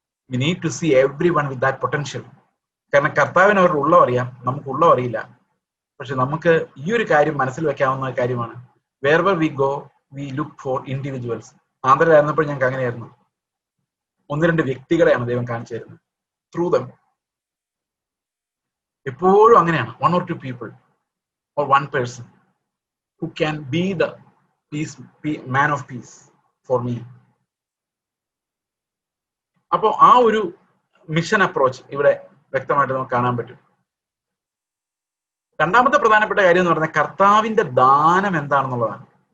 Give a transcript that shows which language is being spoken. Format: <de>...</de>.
<en>We need to see everyone with that potential.</en> <ml>കാരണം കർത്താവിന് അവരുടെ ഉള്ളവറിയാം, നമുക്ക് ഉള്ളവറിയില്ല. പക്ഷെ നമുക്ക് ഈ ഒരു കാര്യം മനസ്സിൽ വെക്കാവുന്ന കാര്യമാണ്,</ml> <en>Wherever we go we look for individuals.</en> <ml>ആന്ധ്രയിലായിരുന്നപ്പോൾ ഞങ്ങൾക്ക് അങ്ങനെയായിരുന്നു. 1-2 വ്യക്തികളെയാണ് ദൈവം കാണിച്ചു തരുന്നത്, ത്രൂ ദം. എപ്പോഴും അങ്ങനെയാണ്,</ml> <en>1 or 2 people or 1 person who can be the man of peace for me.</en> <ml>അപ്പോൾ ആ ഒരു മിഷൻ അപ്രോച്ച് ഇവിടെ വ്യക്തമായിട്ട് നമുക്ക് കാണാൻ പറ്റും. രണ്ടാമത്തെ പ്രധാനപ്പെട്ട കാര്യം എന്ന് പറഞ്ഞാൽ കർത്താവിന്റെ ദാനം എന്താണെന്നുള്ളതാണ്.</ml>